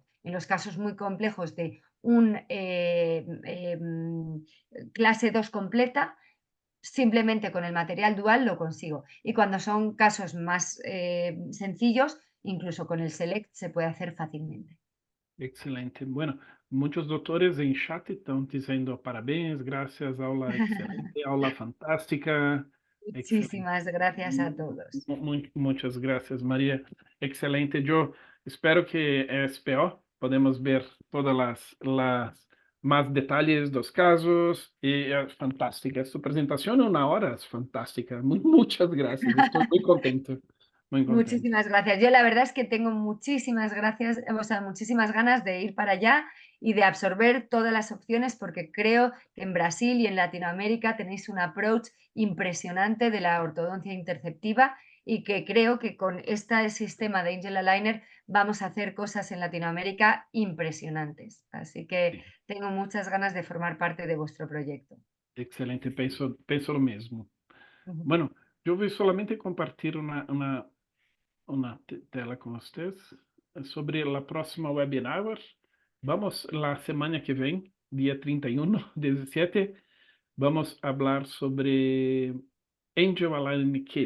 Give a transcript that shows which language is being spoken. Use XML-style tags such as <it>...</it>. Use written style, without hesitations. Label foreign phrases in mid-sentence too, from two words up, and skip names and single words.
<es>En los casos muy complejos de un clase 2 completa, simplemente con el material dual lo consigo. Y cuando son casos más sencillos, incluso con el Select se puede hacer fácilmente. Excelente. Bueno,</es> <pt>muitos doutores em chat estão dizendo parabéns, graças, aula excelente, aula fantástica. Excelente.</pt> <es>Muchísimas gracias a todos.</es> <pt>Muitas graças, Maria. Excelente. Eu espero que SPO podemos ver todas as mais detalhes dos casos e é fantástica. Sua apresentação em uma hora é fantástica. Muitas graças. Estou muito contente.</pt> <es>Muy contento. Muchísimas gracias. Yo la verdad es que tengo muchísimas gracias, o sea, muchísimas ganas de ir para allá y de absorber todas las opciones porque creo que en Brasil y en Latinoamérica tenéis un approach impresionante de la ortodoncia interceptiva y que creo que con este sistema de Angel Aligner vamos a hacer cosas en Latinoamérica impresionantes. Así que tengo muchas ganas de formar parte de vuestro proyecto.</es> <pt>Excelente, penso lo mesmo. Ujú. Bueno, eu vou solamente compartilhar uma tela com vocês sobre a próxima webinar. Vamos,</pt> <es>la semana</es> <pt>que vem, dia 31, 17, vamos falar sobre Angel Aligner Kit.</pt>